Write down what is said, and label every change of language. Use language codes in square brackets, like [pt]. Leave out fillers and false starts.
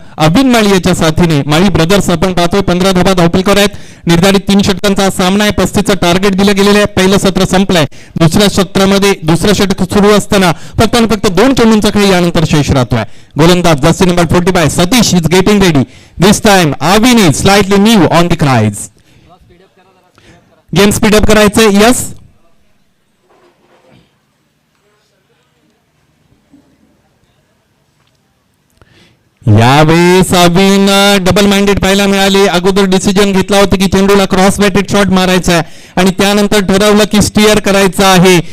[mr] अभिन माळी याच्या साथीने माळी ब्रदर्स आपण पाहतोय 15 धावा धावपलकावर आहेत. निर्धारित 3 षटकांचा हा सामना आहे. 35चं टार्गेट दिलं गेलेलं आहे. पहिलं सत्र संपलंय. दुसऱ्या सत्रामध्ये दुसरं षटक सुरू असताना फक्त आणि फक्त 2 चेंडूंचा खेळ यानंतर शेष राहतोय. [en] गोलंदाज jersey number 45 Satish is getting ready. This time Avin is slightly new on the crease. [mr] Game speed up करायचंय. यस, यावेळेस अविन डबल माइंडेड पाहायला मिळाले. अगोदर डिसिजन घेतला होता की चेंडूला क्रॉस बॅटेड शॉट मारायचा आहे आणि त्यानंतर ठरवलं की स्टिअर करायचं आहे.